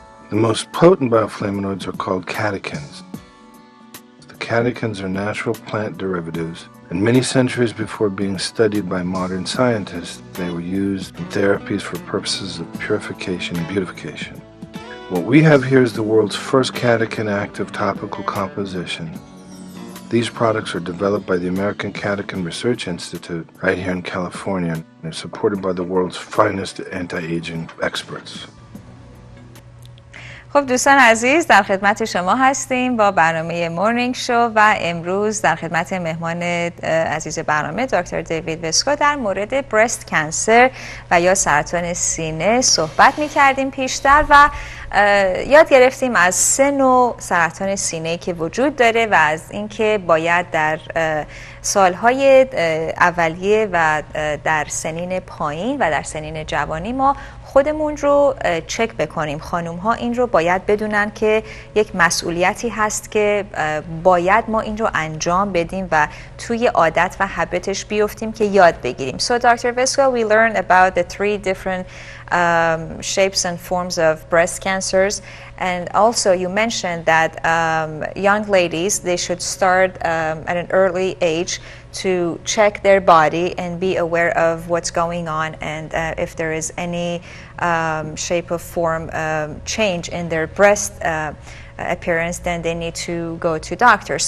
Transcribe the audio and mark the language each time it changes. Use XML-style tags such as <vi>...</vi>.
<en>The most potent bioflavonoids are called catechins. The catechins are natural plant derivatives, and many centuries before being studied by modern scientists, they were used in therapies for purposes of purification and beautification. What we have here is the world's first catechin active topical composition. These products are developed by the American Catechin Research Institute right here in California and are supported by the world's finest anti-aging experts.</en> <fa>خب دوستان عزیز، در خدمت شما هستیم با برنامه مورنینگ شو و امروز در خدمت مهمان عزیز برنامه دکتر دیوید وسکو در مورد برست کانسر و یا سرطان سینه صحبت می کردیم پیشتر و یاد گرفتیم از 3 نوع سرطان سینه که وجود داره و از اینکه باید در سالهای اولیه و در سنین پایین و در سنین جوانی ما خودمون رو چک بکنیم. خانوم ها این رو باید بدونن که یک مسئولیتی هست که باید ما این رو انجام بدیم و توی عادت و هابیتش بیفتیم که یاد بگیریم.</fa> <en>So Dr. Vesco, we learned about the 3 different shapes and forms of breast cancers, and also you mentioned that young ladies, they should start at an early age to check their body and be aware of what's going on, and if there is any shape or form change in their breast appearance, then they need to go to doctor.</en>